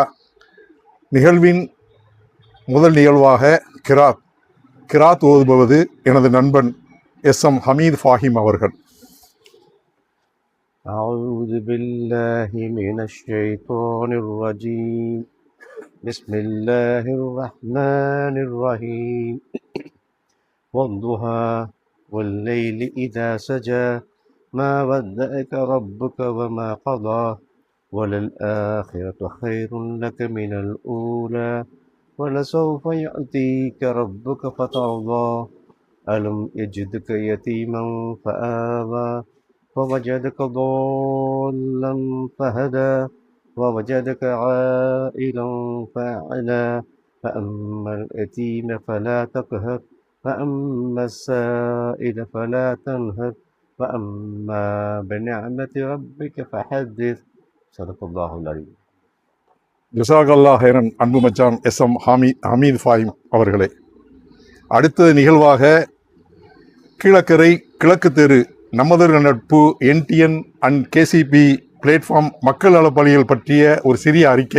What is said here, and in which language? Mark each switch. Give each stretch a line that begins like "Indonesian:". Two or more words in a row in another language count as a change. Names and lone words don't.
Tamil: நிகழ்வின் முதல் நிகழ்வாக கிராத் ஓதுபவது எனது நண்பன் எஸ்எம் ஹமீத் ஃபாஹிம் அவர்கள்.
Arabic: أعوذ بالله من الشيطان الرجيم. بسم الله الرحمن الرحيم. والضحى والليل إذا سجى ما ودعك ربك وما قضى وللآخرة خير لك من الأولى ولسوف يأتيك ربك فترضى ألم يجدك يتيما فآوى ووجدك ضالا فهدى ووجدك عائلا فأعلى فأما اليتيم فلا تقهر فأما السائل فلا تنهر وَأَمَّا بِنِعْمَةِ رَبِّكَ فَحَدِّثْ. صدق الله العليم. جزاك الله خيرا.
Tamil: அன்பு மச்சான் எஸ்எம் ஹமீத் ஃபாஹிம் அவர்களே. அடுத்த நிகழ்வாக கீழக்கரை கிழக்கு தெரு நமது நட்பு NTN அண்ட் KCP பிளாட்ஃபார்ம் மக்கள் நலப்பணிகள் பற்றிய ஒரு சிறிய அறிக்கை.